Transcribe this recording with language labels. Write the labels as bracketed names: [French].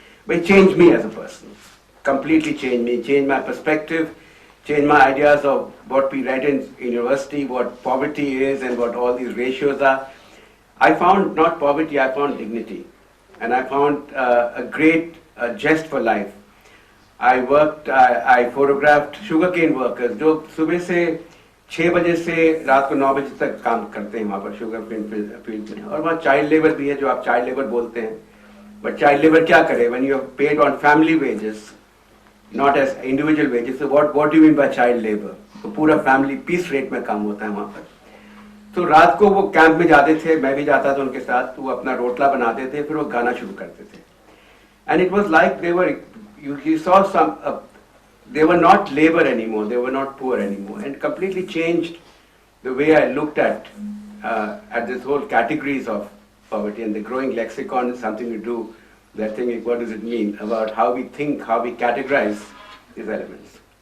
[English] But it changed me as a person. Completely changed me, changed my perspective, changed my ideas of what we read in university, what poverty is and what all these ratios are. I found not poverty, I found dignity. And I found a great zest for life. I photographed sugarcane workers [Hindi] जो सुबह से 6 बजे से रात को 9 बजे तक काम करते हैं वहाँ पर sugarcane field में. और वहाँ child labor भी है जो आप child labor बोलते हैं. [English] But child labor [Hindi] क्या करे? [English] When you are paid on family wages, not as individual wages. So what do you mean by child labor? [Hindi] तो पूरा family piece rate में काम होता है वहाँ पर. तो रात को वो कैंप में जाते थे, मैं भी जाता था उनके साथ, तो वो अपना रोटला बनाते थे, फिर वो गाना शुरू करते थे. [English] And it was like you saw they were not labor anymore, they were not poor anymore, and completely changed the way I looked at this whole categories of poverty. And the growing lexicon is something to do, that thing, what does it mean, about how we think, how we categorize these elements.